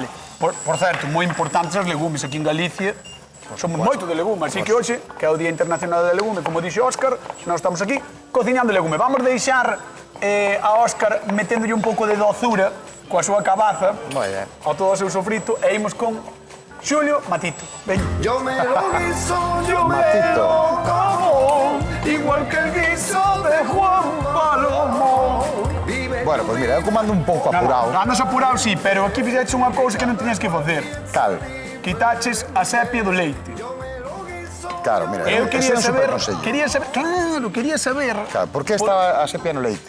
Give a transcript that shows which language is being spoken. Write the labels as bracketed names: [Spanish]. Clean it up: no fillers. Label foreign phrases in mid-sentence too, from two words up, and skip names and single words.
[Galician] Por certo, moi importantes as legumes aquí en Galicia. Somos moito de legumes, así que hoxe, que é o Día Internacional da Legume, como dixo Óscar, nós estamos aquí cociñando legume. Vamos deixar a Óscar meténdolle un pouco de dozura coa súa cabaza Moi ben. ao todo o seu sofrito e imos con Xulio Matito. Veña. [Spanish] Yo me lo guiso, yo me Matito. lo como, igual que el guiso de Juan Palomo. [Galician] Vive Bueno, pois mira, eu comando un pouco apurado. Andas apurado, sí, pero aquí fixeches unha cousa que non tiñas que facer. Tal. Quitaches a sepia do leite. Claro, mira, Eu ese é quería un saber, superconsello. quería saber. Claro, por que estaba a sepia no leite?